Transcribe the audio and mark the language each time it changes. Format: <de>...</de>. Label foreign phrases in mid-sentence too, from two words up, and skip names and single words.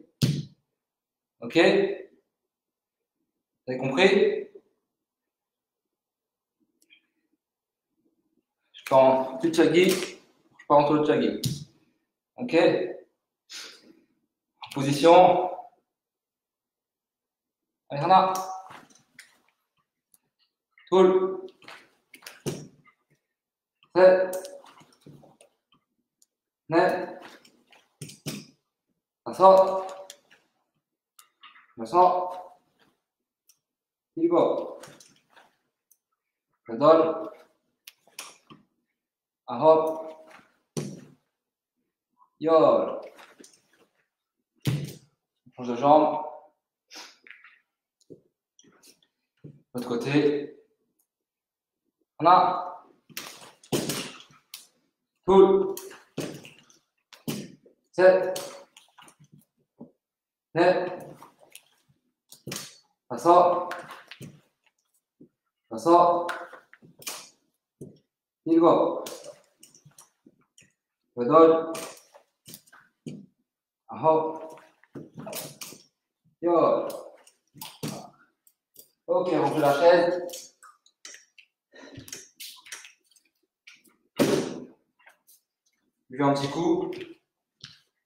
<fr>Ok? Vous avez compris? Je prends du tchagi. Je prends tout le tchagi. Ok? Position. Allez,</fr> <ko>하나. 둘. 셋. 넷. 다섯. 여섯. 일곱. 여덟. 아홉. 열.</ko> <fr>Change de jambe. L'autre côté.</fr> <ko>하나. 둘. 셋. 넷. 다섯. 일곱. 여덟. 아홉. 열.</ko> <fr>Ok, on fait la chaise. Buvez un petit coup.</fr>